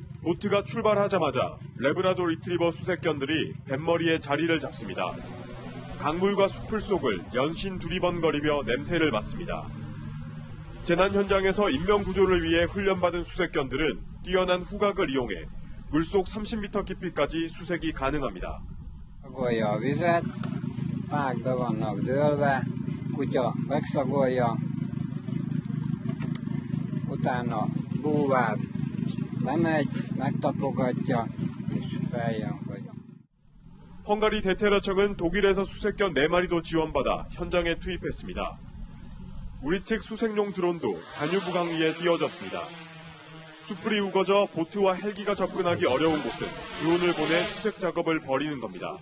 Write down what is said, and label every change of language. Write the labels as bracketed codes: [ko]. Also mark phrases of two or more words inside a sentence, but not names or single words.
[ko] 보트가 출발하자마자 레브라도 리트리버 수색견들이 뱃머리에 자리를 잡습니다. 강물과 수풀 속을 연신 두리번거리며 냄새를 맡습니다. 재난 현장에서 인명 구조를 위해 훈련받은 수색견들은 뛰어난 후각을 이용해 물속 30m 깊이까지 수색이 가능합니다. [hu] Szagolja a vizet, fák be vannak dőlve, kutya megszagolja, utána búvár lemegy, megtapogatja, és feljön, hogy [ko] 헝가리 대테러청은 독일에서 수색견 4마리도 지원받아 현장에 투입했습니다. 우리 측 수색용 드론도 다뉴브강 위에 띄워졌습니다. 숯불이 우거져 보트와 헬기가 접근하기 어려운 곳은 드론을 보내 수색 작업을 벌이는 겁니다.